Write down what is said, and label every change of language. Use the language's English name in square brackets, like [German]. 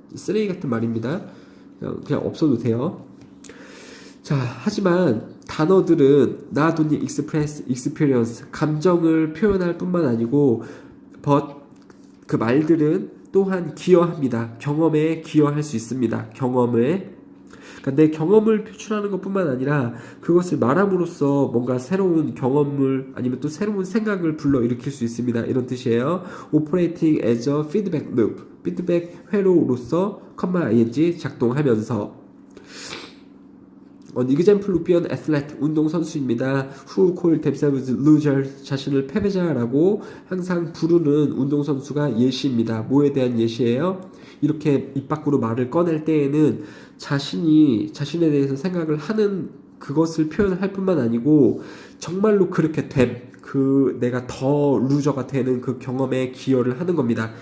[Korean] 쓰레기 같은 말입니다. 그냥 없어도 돼요. 자, 하지만 단어들은 [English] not only express experience, [Korean] 감정을 표현할 뿐만 아니고 but 그 말들은 또한 기여합니다. 경험에 기여할 수 있습니다. 경험에. 그러니까 내 경험을 표출하는 것뿐만 아니라 그것을 말함으로써 뭔가 새로운 경험을 아니면 또 새로운 생각을 불러일으킬 수 있습니다. 이런 뜻이에요. [English] Operating as a feedback loop, [Korean] 피드백 회로로서 [English] ing [Korean] 작동하면서 [English] An example would be an athlete, [Korean] 운동선수입니다. [English] Who call themselves loser, [Korean] 자신을 패배자라고 항상 부르는 운동선수가 예시입니다. 뭐에 대한 예시예요? 이렇게 입 밖으로 말을 꺼낼 때에는 자신에 대해서 생각을 하는 그것을 표현할 뿐만 아니고 정말로 그렇게 내가 더 루저가 되는 그 경험에 기여를 하는 겁니다.